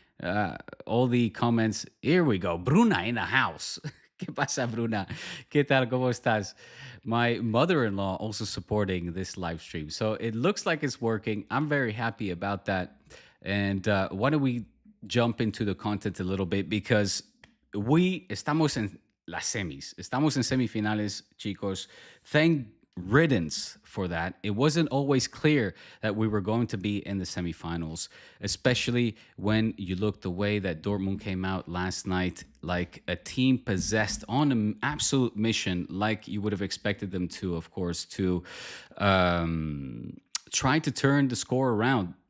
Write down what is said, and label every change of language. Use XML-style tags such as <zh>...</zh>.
<en>Uh, all the comments. Here we go. Bruna in the house.</en> <es>¿Qué pasa, Bruna? ¿Qué tal? ¿Cómo estás?</es> <en>My mother in law also supporting this live stream. So it looks like it's working. I'm very happy about that. And why don't we jump into the content a little bit? Because we</en> <es>estamos en las semis. Estamos en semifinales, chicos.</es> <en>Thank riddance for that. It wasn't always clear that we were going to be in the semifinals, especially when you look the way that Dortmund came out last night, like a team possessed on an absolute mission, like you would have expected them to, of course, to try to turn the score around.</en>